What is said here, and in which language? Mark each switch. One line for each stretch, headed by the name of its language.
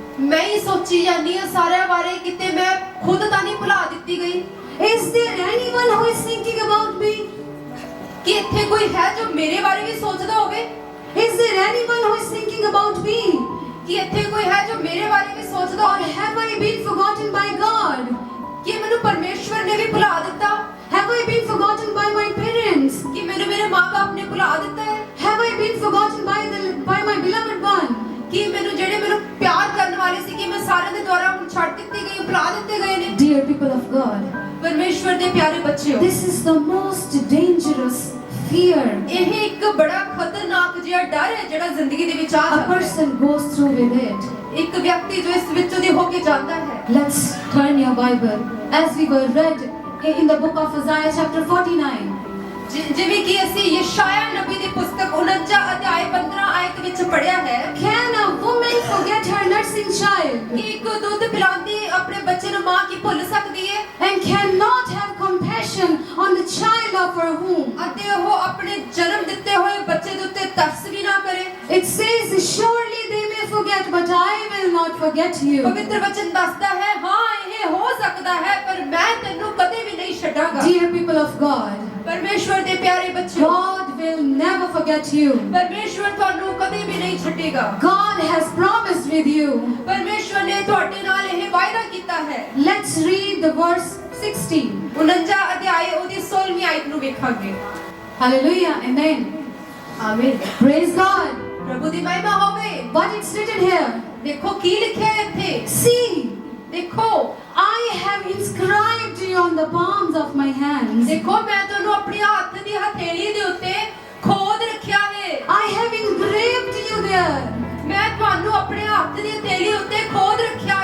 Punjabi: ਮੈਂ ਹੀ ਸੋਚੀ ਜਾਂਦੀ ਹਾਂ ਸਾਰਿਆਂ ਬਾਰੇ, ਕਿਤੇ ਮੈਂ ਖੁਦ ਤਾਂ ਨਹੀਂ ਭੁਲਾ ਦਿੱਤੀ ਗਈ।
English: Is there anyone who is thinking about me?
Punjabi: ਕਿ ਇੱਥੇ ਕੋਈ ਹੈ ਜੋ ਮੇਰੇ ਬਾਰੇ ਵੀ ਸੋਚਦਾ ਹੋਵੇ?
English: Is there anyone who is thinking about me?
Punjabi: ਕਿ ਇੱਥੇ ਕੋਈ ਹੈ ਜੋ ਮੇਰੇ ਬਾਰੇ ਵੀ ਸੋਚਦਾ
English: Or
Punjabi: ਹੋਵੇ?
English: have I been forgotten by God?
Punjabi: ਕਿ ਮੈਨੂੰ ਪਰਮੇਸ਼ਵਰ ਨੇ ਵੀ ਭੁਲਾ ਦਿੱਤਾ?
English: Have I been forgotten by my parents?
Punjabi: ਕਿ ਮੈਨੂੰ ਮੇਰੇ ਮਾਂ-ਬਾਪ ਨੇ ਭੁਲਾ ਦਿੱਤਾ ਹੈ?
English: Have I been forgotten by my beloved one?
Punjabi: ਕਿ ਮੈਨੂੰ ਜਿਹੜੇ ਮੈਨੂੰ ਪਿਆਰ ਕਰਨ ਵਾਲੇ ਸੀ, ਕਿ ਮੈਂ ਸਾਰਿਆਂ ਦੇ ਦੁਆਰਾ ਹੁਣ ਛੱਡ ਦਿੱਤੀ ਗਈ, ਭੁਲਾ ਦਿੱਤੇ ਗਏ ਨੇ?
English: Dear people of God,
Punjabi: ਪਰਮੇਸ਼ਵਰ ਦੇ ਪਿਆਰੇ ਬੱਚਿਓ,
English: this is the most dangerous fear
Punjabi: ਇਹ ਇੱਕ ਬੜਾ ਖਤਰਨਾਕ ਜਿਹਾ ਡਰ ਹੈ ਜਿਹੜਾ ਜ਼ਿੰਦਗੀ ਦੇ ਵਿੱਚ ਆ
English: a
Punjabi: ਜਾਂਦਾ ਹੈ।
English: person goes through with it.
Punjabi: ਇੱਕ ਵਿਅਕਤੀ ਜੋ ਇਸ ਵਿੱਚੋਂ ਦੀ ਹੋ ਕੇ ਜਾਂਦਾ ਹੈ।
English: Let's turn your Bible as we were read in the book of Isaiah chapter 49.
Punjabi: ਜਿਵੇਂ ਕਿ ਅਸੀਂ ਯਸ਼ਾਇਆ ਨਬੀ ਦੀ ਪੁਸਤਕ 49 ਅਧਿਆਇ 15 ਆਇਤ ਵਿੱਚ ਪੜ੍ਹਿਆ ਹੈ।
English: Can a woman forget her nursing child
Punjabi: ਕਿ ਇੱਕ ਦੁੱਧ ਪਿਲਾਉਂਦੀ ਆਪਣੇ ਬੱਚੇ ਨੂੰ ਮਾਂ ਕੀ ਭੁੱਲ ਸਕਦੀ ਹੈ?
English: and cannot have compassion on the child of her womb?
Punjabi: ਅਤੇ ਉਹ ਆਪਣੇ ਜਨਮ ਦਿੱਤੇ ਹੋਏ ਬੱਚੇ ਦੇ ਉੱਤੇ ਤਰਸ ਵੀ ਨਾ ਕਰੇ।
English: It says, surely they may forget, but I will not forget you.
Punjabi: ਪਵਿੱਤਰ ਵਚਨ ਦੱਸਦਾ ਹੈ, ਹਾਂ ਇਹ ਹੋ ਸਕਦਾ ਹੈ ਪਰ ਮੈਂ ਤੈਨੂੰ ਕਦੇ ਵੀ ਨਹੀਂ ਛੱਡਾਂਗਾ।
English: Dear people of God,
Punjabi: ਪਰਮੇਸ਼ਵਰ ਦੇ ਪਿਆਰੇ ਬੱਚਿਓ,
English: God will never forget you.
Punjabi: ਪਰਮੇਸ਼ਵਰ ਤੁਹਾਨੂੰ ਕਦੇ ਵੀ ਨਹੀਂ ਛੱਡੇਗਾ।
English: God has promised with you.
Punjabi: ਪਰਮੇਸ਼ਵਰ ਨੇ ਤੁਹਾਡੇ ਨਾਲ ਇਹ ਵਾਅਦਾ ਕੀਤਾ ਹੈ।
English: Let's read the verse 16.
Punjabi: 49 ਅਧਿਆਇ ਉਹਦੀ 16ਵੀਂ ਆਇਤ ਨੂੰ ਵੇਖਾਂਗੇ।
English: Hallelujah, amen.
Punjabi: ਆਮੀਨ।
English: Praise God.
Punjabi: ਪ੍ਰਭੂ ਦੀ ਮਹਿਮਾ ਹੋਵੇ।
English: But it's written here.
Punjabi: ਦੇਖੋ ਕੀ ਲਿਖਿਆ ਹੈ ਇੱਥੇ।
English: See,
Punjabi: ਦੇਖੋ,
English: I have inscribed you on the palms of my hands.
Punjabi: ਦੇਖੋ ਮੈਂ ਤੁਹਾਨੂੰ ਆਪਣੇ ਹੱਥ ਦੀ ਹਥੇਲੀ ਦੇ ਉੱਤੇ ਖੋਦ ਰੱਖਿਆ ਹੈ।
English: I have engraved you there.
Punjabi: ਮੈਂ ਤੁਹਾਨੂੰ ਆਪਣੇ ਹੱਥ ਦੀ ਹਥੇਲੀ ਉੱਤੇ ਖੋਦ ਰੱਖਿਆ